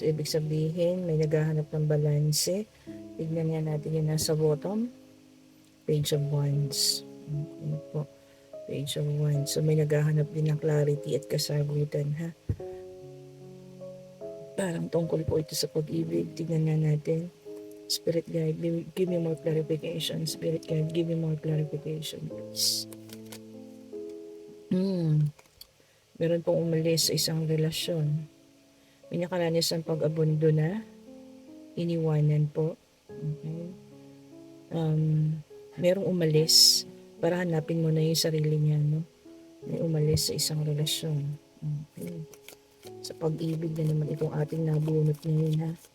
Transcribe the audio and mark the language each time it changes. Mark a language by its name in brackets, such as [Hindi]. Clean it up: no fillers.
[Filipino] Ibig sabihin, may naghahanap ng balanse. Tignan nga natin yung nasa bottom. Page of Wands. Okay po. Page of Wands. So, may naghahanap din ng clarity at kasagutan ha. Parang tungkol po ito sa pag-ibig. Tignan nga natin. [English] Spirit guide, give me more clarification. Spirit guide, give me more clarification, please. [Filipino] Meron pong umalis sa isang relasyon. May nakaranas ng pag-abundo na. Iniwanan po. Okay. Merong umalis para hanapin mo na yung sarili niya, no? May umalis sa isang relasyon. Okay. Sa pag-ibig na naman itong ating nabunot ngayon ha.